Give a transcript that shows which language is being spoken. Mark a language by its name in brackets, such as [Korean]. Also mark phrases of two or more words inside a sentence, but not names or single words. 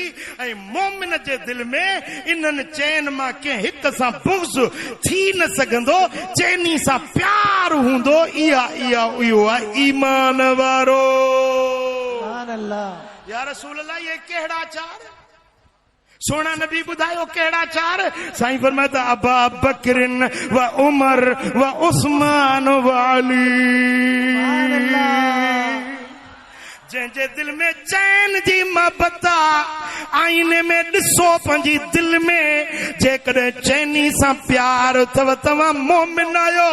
[Sindhi] ऐं मोमिन जे दिल में इन्हनि चैन मां कंहिं हिक सां बुग़्ज़ थी न सघंदो, चैनी सां प्यार हूंदो। इहो आहे ईमान वारो। या रसूल अल्लाह, ये कहिड़ा 4? सोना नबी बुधायो कहिड़ा 4? साईं फरमाता अबा बकरिन व उमर व उस्मान व अली। जंहिंजे दिल में चैन जी मोहब्बत आईने में ॾिसो पंहिंजी दिल में, जेकॾहिं चैनी सां प्यार अथव तव्हां मोमिन आहियो।